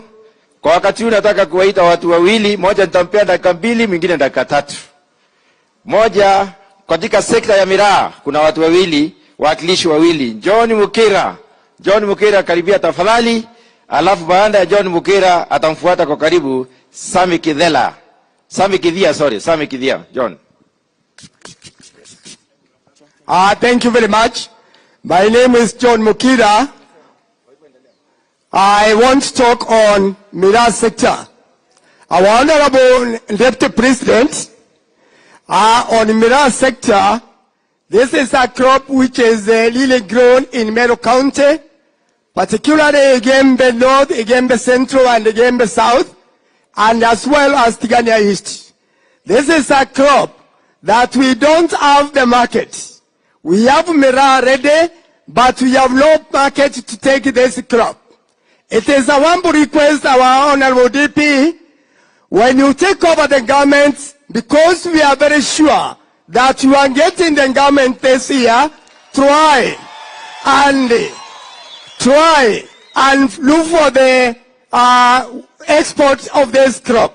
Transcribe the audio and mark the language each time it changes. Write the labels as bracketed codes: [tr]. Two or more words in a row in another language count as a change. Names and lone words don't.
[sw] Kwa wakati huu nataka kuwaita watu wawili, moja nitampea dakika 2, mwingine dakika 3. Moja, katika sekta ya miraa kuna watu wawili, wakilishi wawili. John Mukira karibia tafadhali. Alafu baada ya John Mukira atamfuata kwa karibu Sami Kidhia. John. [en] Thank you very much. My name is John Mukira. I want to talk on miraa sector. Our Honorable Deputy President, on miraa sector, this is a crop which is really grown in Meru County, particularly Gembe North, Gembe Central, and Gembe South, and as well as Tigania East. This is a crop that we don't have the market. We have miraa ready, but we have no market to take this crop. It is a humble request, our Honorable DP, when you take over the government, because we are very sure that you are getting the government this year, try and look for the export of this crop.